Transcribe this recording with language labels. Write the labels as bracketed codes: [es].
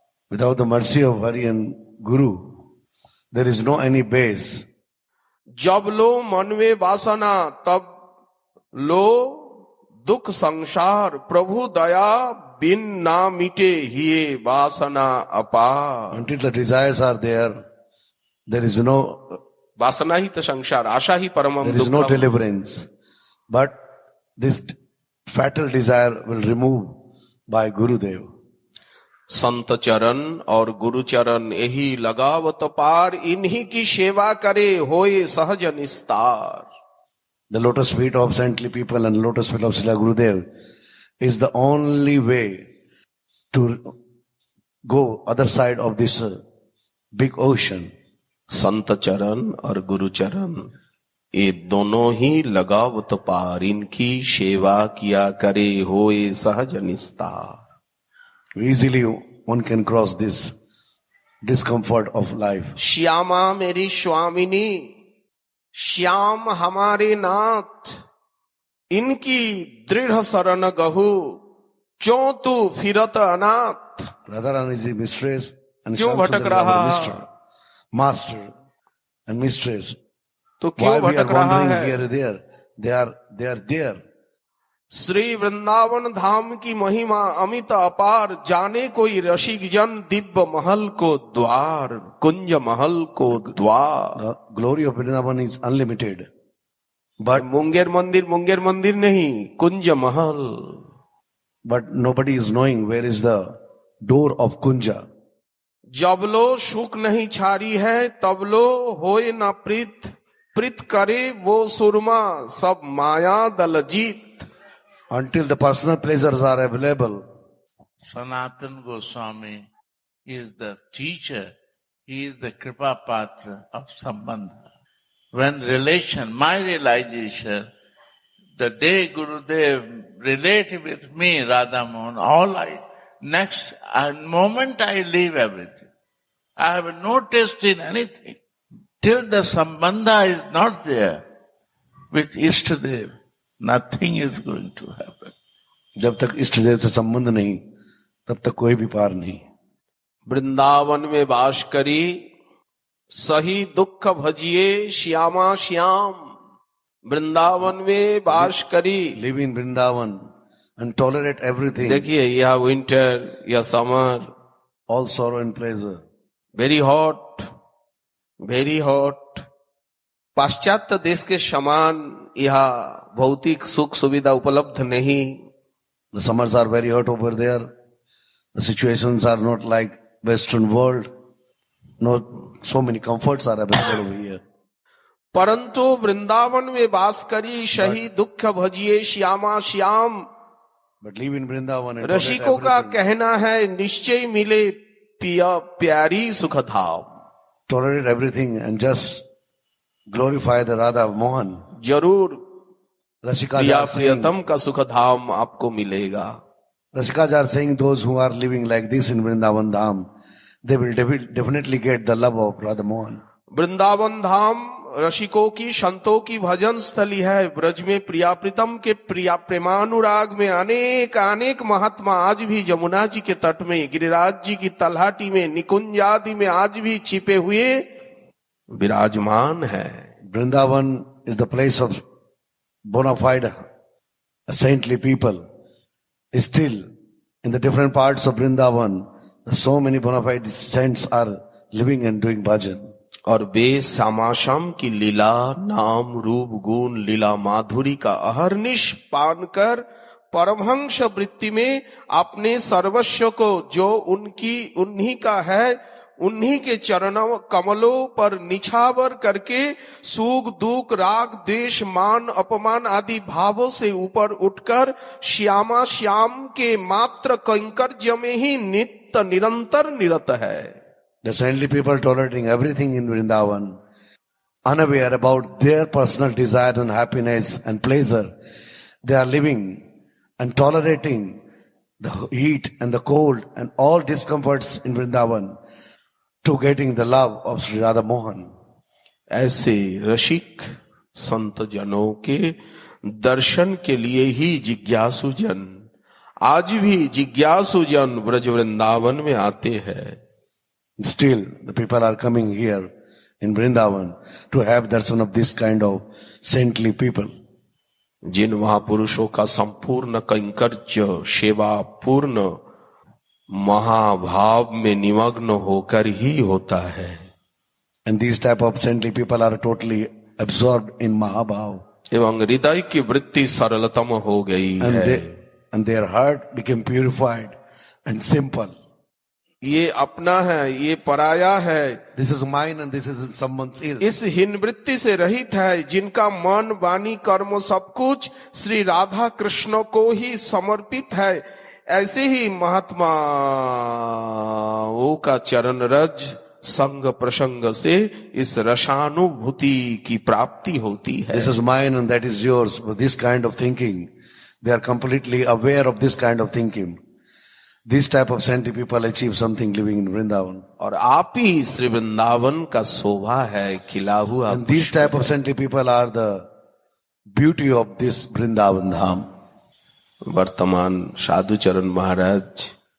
[en] Without the mercy of Hari and Guru, there is no any base. [hi] जब लो मन में वासना तब लो दुख संसार, प्रभु दया बिन ना मिटे हिये वासना अपार। [en] Until the desires are there, there is no [hi] वासना ही तो संसार, आशा ही परमम [en] there is no [hi] दुःखम। [en] deliverance. But this fatal desire will remove by Gurudev. [hi] संत चरण और गुरु चरण यही लगावत पार, इन्हीं की सेवा करे होए सहज निस्तार। [en] The lotus feet of saintly people and lotus feet of Srila Gurudev is the only way to go other side of this big ocean. [hi] संत चरण और गुरु चरण ये दोनों ही लगावत पार, इनकी सेवा किया करे होए सहज निस्तार। [en] Easily one can cross this discomfort of life. [hi] Shyama मेरी स्वामिनी, श्याम हमारे नाथ, इनकी दृढ़ शरण गहु, क्यों तू फिरत अनाथ, [en] Radharani is the mistress and [hi] क्यों [en] Shyam [hi] भटक [en] Sundar is [hi] रहा? [en] our master and mistress. [hi] तो [en] Why [hi] क्यों [en] we are [hi] भटक रहा [en] wandering [hi] है? [en] here and there? They are there. [hi] Shri Vrindavan धाम की महिमा अमित अपार, जाने कोई रसिक जन दिव्य महल को द्वार, कुंज महल को द्वार। [en] The glory of Vrindavan is unlimited. But [hi] Munger मंदिर नहीं, कुंज महल। [en] nobody is knowing where is the door of Kunja. [hi] जब लो सुख नहीं छारी है, तब लो होए ना प्रीत, प्रीत करे वो सुरमा, सब माया दल जीत। [en] Until the personal pleasures are available, Sanatana Goswami is the teacher. He is the Kripa Patra of Sambandha. When relation, my realization, the day Gurudev related with me, Radha Mohan, next moment I leave everything. I have no taste in anything. Till the Sambandha is not there with Ishtadev, nothing is going to happen. [hi] जब तक इष्ट देव से संबंध नहीं, तब तक कोई भी पार नहीं। वृंदावन में वास करी, सही दुख भजिए श्यामा श्याम। वृंदावन में वास करी, [en] Live in Vrindavan and tolerate everything, [hi] देखिए यह विंटर, यह summer, [en] all sorrow and pleasure. Very hot, very hot. [hi] पाश्चात्य देश के समान यह भौतिक सुख सुविधा उपलब्ध नहीं। [en] The summers are very hot over there. The situations are not like Western world. No, so many comforts are available over here. [hi] परंतु वृंदावन में वास करी, सही दुख भजिए Shyama Shyam. [en] But live in Vrindavan and [hi] रसिकों [en] tolerate [hi] का [en] everything. [hi] कहना है निश्चय मिले पिया प्यारी सुख धाम। [en] Tolerate everything and just glorify the Radha Mohan. [hi] जरूर [en] Rasikas [hi] प्रिया [en] are saying, [hi] प्रियतम का सुख धाम आपको मिलेगा। [en] Rasikas are saying those who are living like this in Vrindavan Dham, they will definitely get the love of Radha Mohan. [hi] Vrindavan धाम रसिकों की, संतों की भजन स्थली है। ब्रज में प्रिया प्रीतम के प्रिया प्रेमानुराग में अनेक अनेक महात्मा आज भी जमुना जी के तट में, गिरिराज जी की तलहटी में, निकुंज आदि में आज भी छिपे हुए विराजमान है। [en] Vrindavan is the place of bona fide saintly people. Still, in the different parts of Vrindavan, so many bona fide saints are living and doing bhajan. [hi] और वे श्यामाश्याम की लीला, नाम रूप गुण लीला माधुरी का अहर्निश पान कर परमहंस वृत्ति में अपने सर्वस्व को, जो उन्हीं का है, उन्हीं के चरणों कमलों पर निछावर करके सुख दुख राग द्वेष मान अपमान आदि भावों से ऊपर उठकर श्यामा श्याम के मात्र कैंकर्य में ही नित्य निरंतर निरत है। [en] The saintly people tolerating everything in Vrindavan, unaware about their personal desire and happiness and pleasure. They are living and tolerating the heat and the cold and all discomforts in Vrindavan to getting the love of Sri Radha Mohan. [hi] ऐसे रसिक संत जनों के दर्शन के लिए ही जिज्ञासु जन, आज भी जिज्ञासु जन ब्रज वृंदावन में आते हैं। [en] Still, the people are coming here in Vrindavan to have darshan of this kind of saintly people. [hi] जिन महापुरुषों का संपूर्ण कैंकर्य सेवा पूर्ण महाभाव में निमग्न होकर ही होता है। [en] And these type of saintly people are totally absorbed in Mahabhav. [hi] एवं हृदय की वृत्ति सरलतम हो गई है। [en] And their heart became purified and simple. [hi] ये अपना है, ये पराया है, [en] This is mine and this is someone else's. [hi] इस हीन वृत्ति से रहित है, जिनका मन वाणी कर्म सब कुछ श्री राधा कृष्ण को ही समर्पित है। ऐसे ही महात्माओं का चरण रज संग प्रसंग से इस रसानुभूति की प्राप्ति होती है। [en] This is mine and that is yours. With this kind of thinking, they are completely aware of this kind of thinking. This type of saintly people achieve something living in Vrindavan. [hi] और आप ही श्री वृंदावन का शोभा है खिला हुआ। [en] And these type of saintly people are the beauty of this Vrindavan Dham. [hi] वर्तमान साधुचरण महाराज